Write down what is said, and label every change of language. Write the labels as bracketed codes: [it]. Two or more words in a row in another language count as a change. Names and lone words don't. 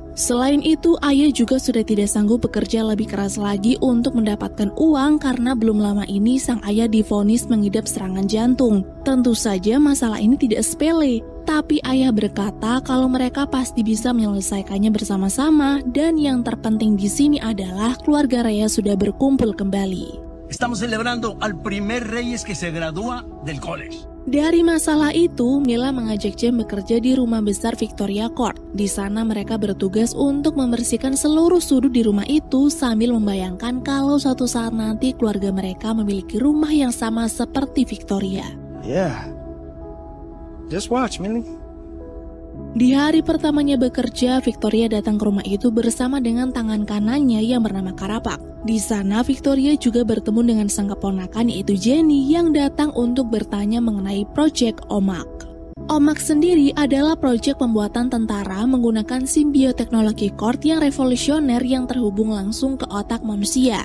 [id] Selain itu, ayah juga sudah tidak sanggup bekerja lebih keras lagi untuk mendapatkan uang karena belum lama ini sang ayah divonis mengidap serangan jantung. Tentu saja masalah ini tidak sepele, tapi ayah berkata kalau mereka pasti bisa menyelesaikannya bersama-sama, dan yang terpenting di sini adalah keluarga Reyes sudah berkumpul kembali. [es] Estamos celebrando al primer Reyes que se gradúa del college. [id] Dari masalah itu, Mila mengajak Jem bekerja di rumah besar Victoria Kord. Di sana mereka bertugas untuk membersihkan seluruh sudut di rumah itu sambil membayangkan kalau suatu saat nanti keluarga mereka memiliki rumah yang sama seperti Victoria. [en] Yeah. Just watch, Millie. [id] Di hari pertamanya bekerja, Victoria datang ke rumah itu bersama dengan tangan kanannya yang bernama Karapak. Di sana, Victoria juga bertemu dengan sang keponakan yaitu Jenny yang datang untuk bertanya mengenai proyek OMAC. OMAC sendiri adalah proyek pembuatan tentara menggunakan simbioteknologi Kord yang revolusioner yang terhubung langsung ke otak manusia.